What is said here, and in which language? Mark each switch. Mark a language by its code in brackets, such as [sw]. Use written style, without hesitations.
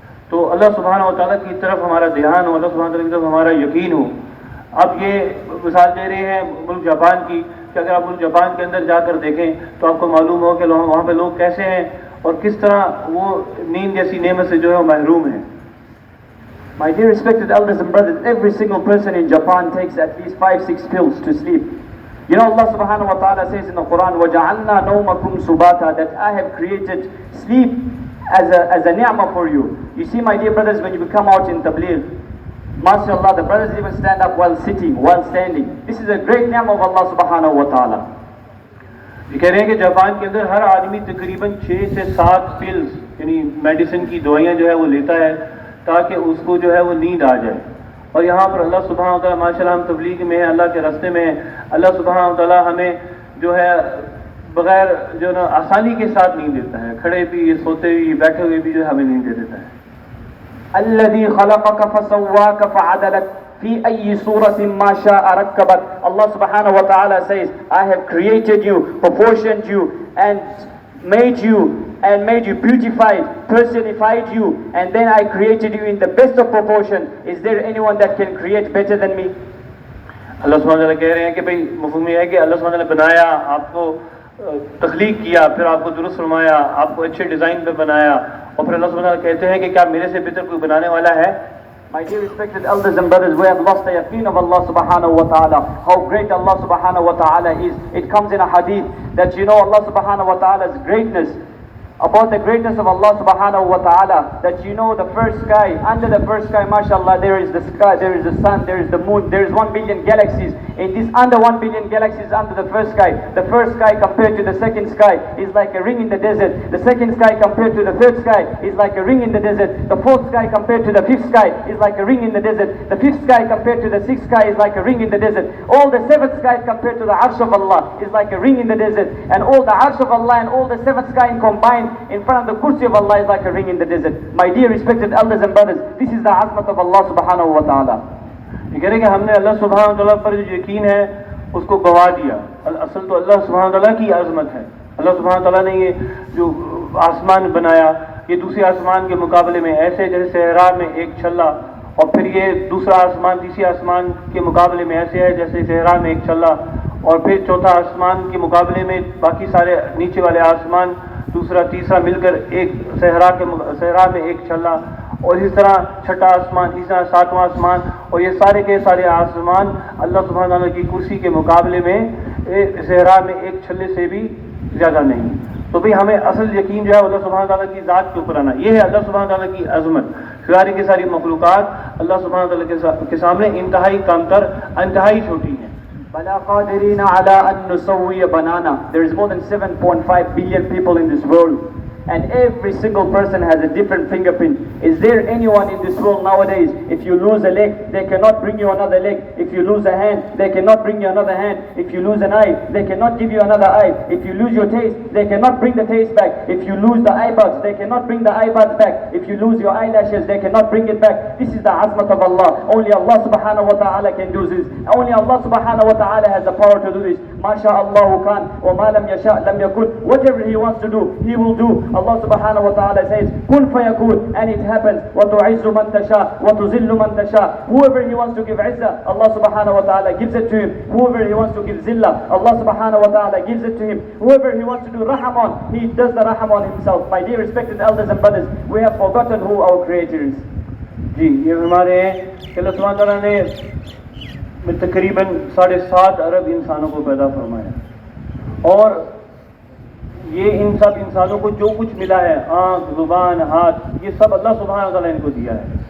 [hi] तो अल्लाह सुब्हानहू व तआला की तरफ हमारा ध्यान हो, अल्लाह सुब्हानहू व तआला की तरफ हमारा यकीन हो। अब ये मिसाल दे रहे हैं मुल्क जापान की, कि अगर आप मुल्क जापान के अंदर जाकर देखें तो आपको मालूम हो कि वहाँ पे लोग कैसे हैं और किस तरह वो नींद जैसी नेमत से जो है महरूम है। [en] My dear respected elders and brothers, every single person in Japan takes at least 5-6 pills to sleep. You know, Allah subhanahu wa ta'ala says in the Quran, [ar] وَجَعَلْنَا نَوْمَكُمْ سُبَاتًا, [en] that I have created sleep as a ni'mah for you. You see, my dear brothers, when you come out in Tablighi, MashaAllah, the brothers even stand up while sitting, while standing. This is a great ni'mah of Allah subhanahu wa ta'ala. [hi] ये कह रहे हैं कि Japan के अंदर हर आदमी तकरीबन 6 से 7 पिल्स यानी मेडिसिन की दवाइयाँ जो है वो लेता है ताकि उसको जो है वो नींद आ जाए। और यहाँ पर अल्लाह सुब्हानहू व तआला, माशाअल्लाह हम तबलीग में हैं, अल्लाह के रास्ते में हैं, अल्लाह सुब्हानहू व तआला हमें जो है बगैर जो ना आसानी के साथ नींद देता है, खड़े भी, सोते भी, बैठे हुए भी जो है हमें नींद दे देता है। [ar] الذي خلقك فسواك فعدلك في أي صورة ما شاء ركبك. [en] Allah subhanahu wa ta'ala says, I have created you, proportioned you, and made you beautified, personified you, and then I created you in the best of proportion. Is there anyone that can create better than me? अल्लाह सुब्हानहू व तआला कह रहे हैं कि भाई मफ़हूम यह है कि अल्लाह सुब्हानहू व तआला ने बनाया, आपको तख्लीक किया, फिर आपको दुरुस्त फरमाया, आपको अच्छे डिज़ाइन पे बनाया, और फिर अल्लाह सुब्हानहू व तआला कहते हैं कि क्या मेरे से बेहतर कोई बनाने वाला है? My dear respected elders and brothers, we have lost the yaqeen of Allah subhanahu wa ta'ala, how great Allah subhanahu wa ta'ala is. It comes in a hadith that you know Allah subhanahu wa ta'ala's greatness, about the greatness of Allah subhanahu wa ta'ala, that you know the first sky, under the first sky, mashallah, there is the sky, there is the sun, there is the moon, there is 1 billion galaxies. In this under 1 billion galaxies under the first sky compared to the second sky is like a ring in the desert. The second sky compared to the third sky is like a ring in the desert. The fourth sky compared to the fifth sky is like a ring in the desert. The fifth sky compared to the sixth sky is like a ring in the desert. All the seventh skies compared to the arsh of Allah is like a ring in the desert. And all the arsh of Allah and all the seventh sky combined in front of the kursi of Allah is like a ring in the desert. My dear respected elders and brothers, this is the azmat of Allah subhanahu wa ta'ala. [hi] ये कह रहे हैं कि हमने अल्लाह सुब्हानहू व तआला पर जो यकीन है उसको गवा दिया। असल तो अल्लाह सुब्हानहू व तआला की अज़मत है। अल्लाह सुब्हानहू व तआला ने ये जो आसमान बनाया, ये दूसरे आसमान के मुकाबले में ऐसे जैसे सहरा में एक छल्ला, और फिर ये दूसरा आसमान तीसरे आसमान के मुकाबले में ऐसे है जैसे सहरा में एक छल्ला, और फिर चौथा आसमान के मुकाबले में बाकी सारे नीचे वाले आसमान, दूसरा तीसरा मिलकर एक सहरा में एक छल्ला, और इस तरह छठा आसमान, तीसरा सातवां आसमान, और ये सारे के सारे आसमान अल्लाह सुब्हानहू व तआला की कुर्सी के मुकाबले में सहरा में एक छल्ले से भी ज़्यादा नहीं। तो भाई हमें असल यकीन जो है अल्लाह सुब्हानहू व तआला की ज़ात के ऊपर आना, ये है अल्लाह सुब्हानहू व तआला की अज़मत। सारी की सारी मखलूक़ात अल्लाह सुब्हानहू व तआला के सामने इंतहाई कमतर, इंतहाई छोटी हैं। [ar] بَلَا قَادِرِينَ عَلَىٰ أَن نُسَوِّيَ بَنَانًا. [en] There is more than 7.5 billion people in this world. and every single person has a different fingerprint. Is there anyone in this world nowadays, if you lose a leg, they cannot bring you another leg? If you lose a hand, they cannot bring you another hand. If you lose an eye, they cannot give you another eye. If you lose your taste, they cannot bring the taste back. If you lose the eyebuds, they cannot bring the eyebuds back. If you lose your eyelashes, they cannot bring it back. This is the azmat of Allah. Only Allah subhanahu wa ta'ala can do this. Only Allah subhanahu wa ta'ala has the power to do this. [ar] MashaAllahu kan, wa ma lam yasha' lam yakun. [en] Whatever He wants to do, He will do. Allah subhanahu wa ta'ala says, [ar] kun fayakun, [en] and it happens. [ar] Wa tu'izzu man tasha, [en] wa tuzillu man tasha. Whoever He wants to give izzah, Allah subhanahu wa ta'ala gives it to him. Whoever He wants to give zillah, Allah subhanahu wa ta'ala gives it to him. Whoever He wants to do raham on, He does the raham on Himself. My dear respected elders and brothers, we have forgotten who our Creator is. [hi] जी ये हमारे हैं कि अल्लाह सुब्हान तआला ने तकरीबन 7.5 अरब इंसानों को पैदा फरमाया और ये इन सब इंसानों को जो कुछ मिला है, आँख, जुबान, हाथ, ये सब अल्लाह सुब्हान तआला इनको दिया है।